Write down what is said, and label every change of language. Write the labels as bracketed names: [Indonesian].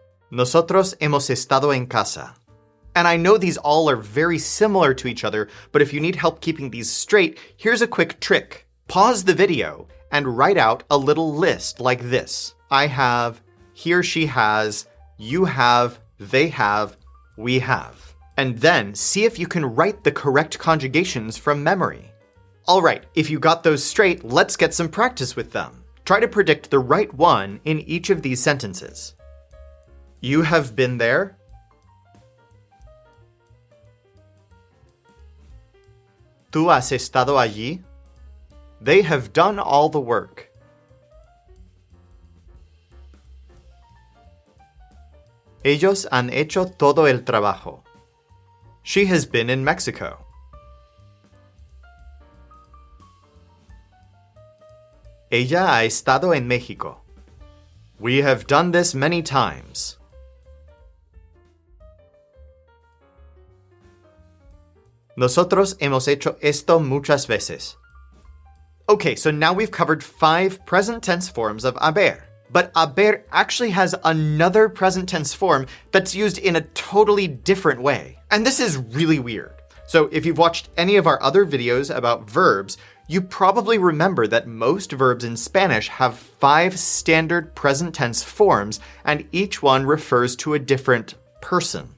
[Spanish] Nosotros hemos estado en casa. [English] And I know these all are very similar to each other, but if you need help keeping these straight, here's a quick trick. Pause the video and write out a little list like this. I have, he or she has, you have, they have, we have. And then see if you can write the correct conjugations from memory. Alright, if you got those straight, let's get some practice with them. Try to predict the right one in each of these sentences. You have been there. [Spanish] Tú has estado allí. [English] They have done all the work. [Spanish] Ellos han hecho todo el trabajo. [English] She has been in Mexico. [Spanish] Ella ha estado en México. [English] We have done this many times. [Spanish] Nosotros hemos hecho esto muchas veces. [English] Okay, so now we've covered 5 present tense forms of haber. But haber actually has another present tense form that's used in a totally different way. And this is really weird. So if you've watched any of our other videos about verbs, you probably remember that most verbs in Spanish have 5 standard present tense forms, and each one refers to a different person.